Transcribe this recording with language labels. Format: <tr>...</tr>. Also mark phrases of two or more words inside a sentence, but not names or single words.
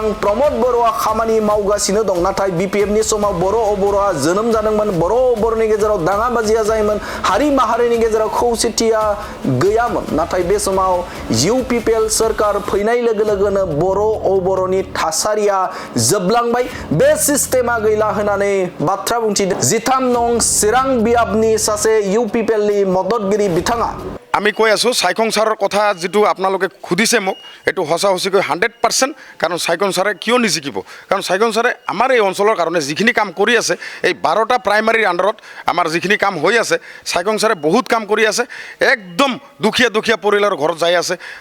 <brx>प्रमद बर'आ खामानि मावगासिनो दं नाथाय बिपिएफनि समाव बर'आ जोनोम जादोंमोन बर'नि गेजेराव दाङाबाजिया जायोमोन हारि माहारिनि गेजेराव खौसेथिया गैयामोन नाथाय बे समाव इउपिपिएल सरकार फैनाय लोगो लोगोनो बर'नि थासारिया जोबलांबाय बे सिस्टेमा गैला होननानै बाथ्रा बुंथिदों जिथाम नं चिरां बियाबनि सासे इउपिपिएलनि मददगिरि बिथाङा</brx> <as>আমি কৈ আছোঁ চাইখং ছাৰৰ কথা যিটো আপোনালোকে সুধিছে মোক এইটো সঁচা সঁচিকৈ 100% কাৰণ চাইখং ছাৰে কিয় নিজিকিব কাৰণ চাইখং ছাৰে আমাৰ এই অঞ্চলৰ কাৰণে যিখিনি কাম কৰি আছে এই 12টা প্ৰাইমাৰীৰ আণ্ডাৰত আমাৰ যিখিনি কাম হৈ আছে চাইখং ছাৰে বহুত কাম কৰি আছে একদম দুখীয়া পৰিয়ালৰ ঘৰত যাই আছে</as>